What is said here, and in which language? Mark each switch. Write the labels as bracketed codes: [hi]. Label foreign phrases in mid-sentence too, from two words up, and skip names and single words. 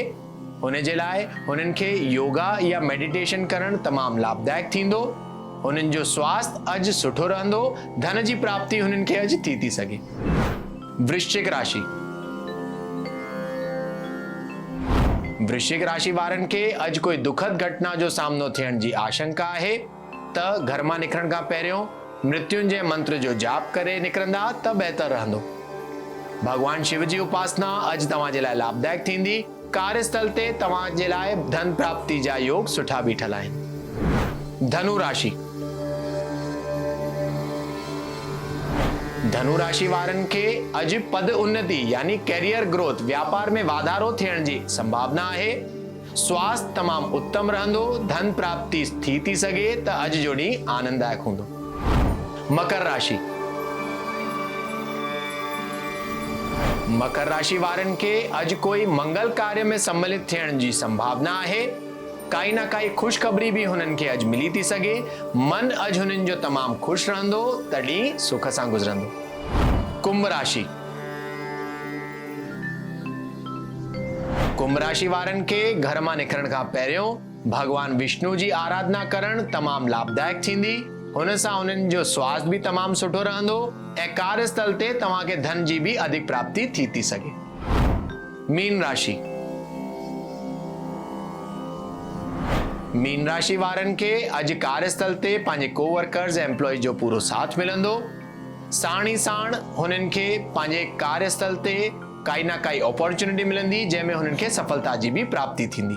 [sd] हुन जे लाइ हुननि खे योगा या मेडिटेशन करणु तमामु लाभदायक थींदो। हुननि जो स्वास्थ्य अॼु सुठो रहंदो। धन जी प्राप्ति हुननि खे अॼु थी सघे। वृश्चिक राशि। वृश्चिक राशि वारनि खे अॼु कोई दुखद घटना जो सामनो थियण जी आशंका आहे त घर मां निकिरण खां पहिरियों मृत्युंजय मंत्र जो जाप करे निकिरंदा त बहितर रहंदो। भगवान शिव जी उपासना अॼु तव्हांजे लाइ लाभदायक थींदी। कार्यस्थल ते तव्हांजे लाइ धन प्राप्ति जा योग सुठा बीठल आहिनि। धनु राशि। धनु राशि वारनि खे अॼु पद उन्नति यानी [en] career growth [sd] व्यापार में वाधारो थियण जी संभावना आहे। स्वास्थ्य तमामु उत्तम रहंदो। धन प्राप्ति थी सघे त अॼु जो ॾींहुं आनंददायक हूंदो। मकर राशि। मकर राशि वारनि खे अॼु कोई मंगल कार्य में सम्मिलित थियण जी संभावना आहे। काई न काई ख़ुशख़बरी भी हुननि खे अॼु मिली थी सघे। मन अॼु हुननि जो तमामु ख़ुशि रहंदो त ॾींहुं सुख सां गुज़रंदो। कुंभ राशि। कुंभ राशि वारनि खे घर मां निकिरण खां पहिरियों भगवान विष्णु जी आराधना करणु तमामु लाभदायक थींदी। हुन सां हुननि जो स्वास्थ्य भी तमामु सुठो रहंदो ऐं कार्यस्थल ते तव्हांखे धन जी भी अधिक प्राप्ति थी सघे। मीन राशि। मीन राशि वारनि खे अॼु कार्यस्थल ते पंहिंजे कोवर्कर्स ऐं एम्प्लॉय जो पूरो साथ मिलंदो। साण ई साण हुननि खे पंहिंजे कार्यस्थल ते काई न काई अपॉर्चुनिटी मिलंदी जंहिंमें हुननि खे सफलता जी भी प्राप्ति थींदी।